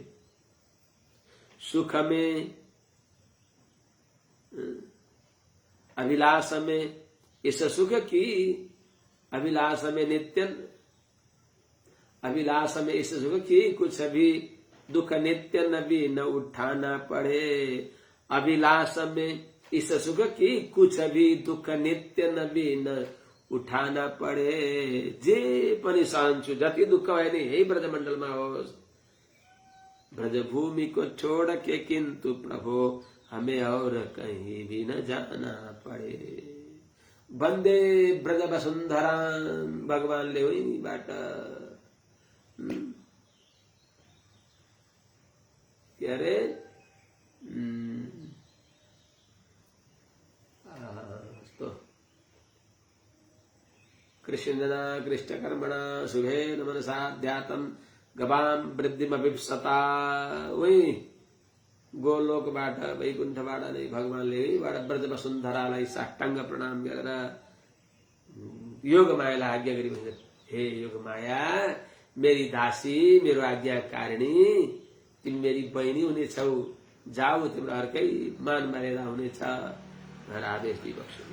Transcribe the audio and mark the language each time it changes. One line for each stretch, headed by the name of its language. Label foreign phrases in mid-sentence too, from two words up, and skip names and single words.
Hindi: सुख में अभिलाष में, इस सुख की अभिलाष में नित्यन, अभिलाष में इस सुख की कुछ भी दुख नित्य नबी न उठाना पड़े। अभिलाष में इस सुख की कुछ भी दुख नित्य नबी न उठाना पड़े।
Nepali: जे पनि सहन्छु, जति दुख भए नि यही ब्रजमण्डलमा होस्,
Hindi: ब्रजभूमि को छोड़ के, किंतु प्रभु हमें और कहीं भी न जाना पड़े।
Sanskrit: वन्दे ब्रज वसुन्धरा,
Nepali: भगवानले उहीबाट के अरे
Sanskrit: कृष्णजना कृष्णकर्मणा शुभेन मनसाध्यातम गवाम वृद्धिमभिप्सता।
Nepali: वही गोलोकबाट वैकुण्ठबाट नै भगवानले ब्रज वसुन्धरालाई साष्टाङ्ग प्रणाम गरेर योग मायालाई आज्ञा गरी भन्छ, हे योग माया, मेरी दासी, मेरो आज्ञाकारिणी, तिमी मेरी बहिनी हुनेछौ, जाऊ, तिम्रो अर्कै मान मर्यादा हुनेछ भनेर आदेश दिइबक्स्यो।